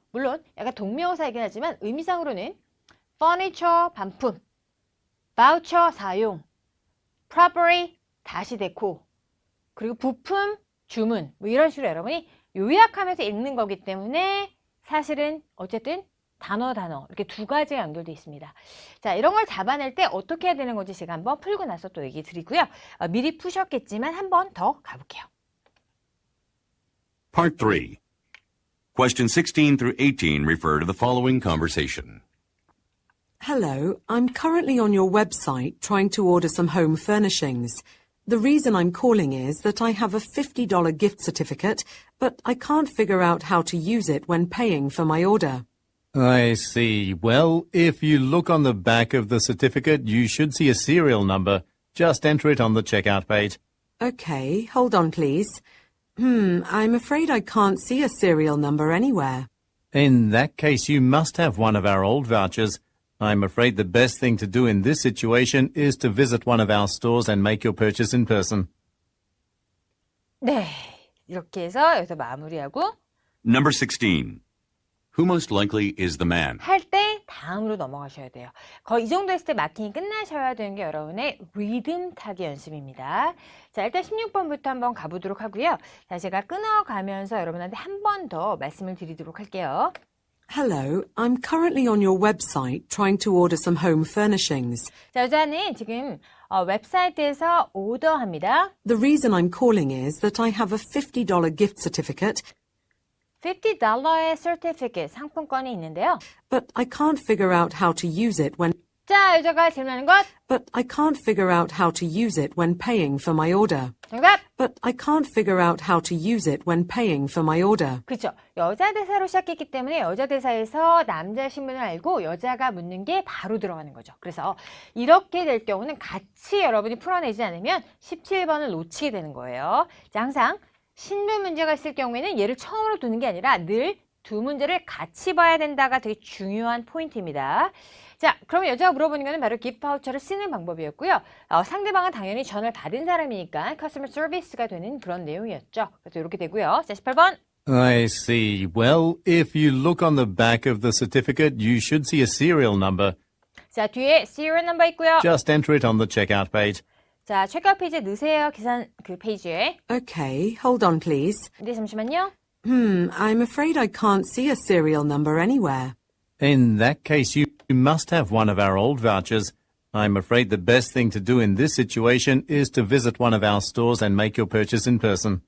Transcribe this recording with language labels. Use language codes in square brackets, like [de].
[ko] 물론 약간 동명사이긴 하지만 의미상으로는 furniture 반품, voucher 사용, property 다시 데코, 그리고 부품 주문 뭐 이런 식으로 여러분이 요약하면서 읽는 거기 때문에 사실은 어쨌든 단어 이렇게 두 가지가 연결되어 있습니다. 자, 이런 걸 잡아낼 때 어떻게 해야 되는 건지 제가 한번 풀고 나서 또 얘기 드리고요. 미리 푸셨겠지만 한 번 더 가볼게요. [en] Part 3. Questions 16 through 18 refer to the following conversation. Hello, I'm currently on your website trying to order some home furnishings. The reason I'm calling is that I have a $50 gift certificate, but I can't figure out how to use it when paying for my order. I see. Well, if you look on the back of the certificate, you should see a serial number. Just enter it on the checkout page. Okay, hold on please. I'm afraid I can't see a serial number anywhere. In that case, you must have one of our old vouchers. I'm afraid the best thing to do in this situation is to visit one of our stores and make your purchase in person. [ko] 네. 이렇게 해서 여기서 마무리하고 [en] Number 16. Who most likely is the man? [ko] 할 때 다음으로 넘어가셔야 돼요. 거의 이 정도 했을 때 마킹이 끝나셔야 되는 게 여러분의 리듬 타기 연습입니다. 자, 일단 16번부터 한번 가보도록 하고요. 자, 제가 끊어가면서 여러분한테 한 번 더 말씀을 드리도록 할게요. [en] Hello, I'm currently on your website trying to order some home furnishings. [ko] 자, 여자는 지금 웹사이트에서 오더합니다. [en] The reason I'm calling is that I have a $50 gift certificate, [ko] $50의 certificate 상품권이 있는데요. [en] but I can't figure out how to use it when [ko] 자, 여자가 질문하는 것 [en] But I can't figure out how to use it when paying for my order. [ko] 정답! [en] But I can't figure out how to use it when paying for my order. [ko] 그렇죠. 여자 대사로 시작했기 때문에 여자 대사에서 남자 신분을 알고 여자가 묻는 게 바로 들어가는 거죠. 그래서 이렇게 될 경우는 같이 여러분이 풀어내지 않으면 17번을 놓치게 되는 거예요. 자, 항상 신분 문제가 있을 경우에는 얘를 처음으로 두는 게 아니라 늘 두 문제를 같이 봐야 된다가 되게 중요한 포인트입니다. 자, 그러면 여자가 물어보는 거는 바로 기프트 바우처를 쓰는 방법이었고요. 상대방은 당연히 전화를 받은 사람이니까 커스터머 서비스가 되는 그런 내용이었죠. 그래서 이렇게 되고요. 자, 18번. [en] I see. Well, if you look on the back of the certificate, you should see a serial number. [ko] 자, 뒤에 serial number 있고요. [en] Just enter it on the checkout page. [ko] 자, 체크아웃 페이지에 넣으세요. 계산 그 페이지에. [en] Okay, hold on please. [ko] 네, 잠시만요. [en] I'm afraid I can't see a serial number anywhere. In that case, you must have one of our old vouchers. I'm afraid the best thing to do in this situation is to visit one of our stores and make your purchase in person.